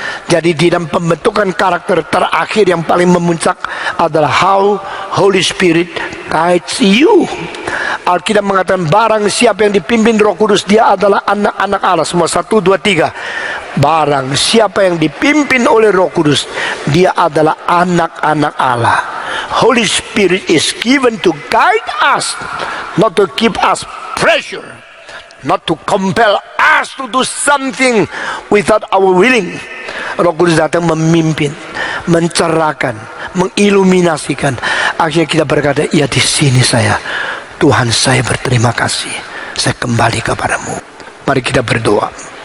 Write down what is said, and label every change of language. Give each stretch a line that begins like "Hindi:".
Indonesian: Jadi di dalam pembentukan karakter terakhir yang paling memuncak adalah
English: how Holy Spirit guides you.
Indonesian: Alkitab mengatakan barang siapa yang dipimpin Roh Kudus, dia adalah anak-anak Allah. Semua 1, 2, 3. Barang siapa yang dipimpin oleh Roh Kudus, dia adalah anak-anak Allah.
English: Holy Spirit is given to guide us, not to keep us pressure, not to compel us to do something without our willing.
Indonesian: Roh Kudus datang memimpin, mencerahkan, mengiluminasikan. Akhirnya kita berkata, ya di sini saya, Tuhan saya berterima kasih, saya kembali kepadamu. Mari kita berdoa.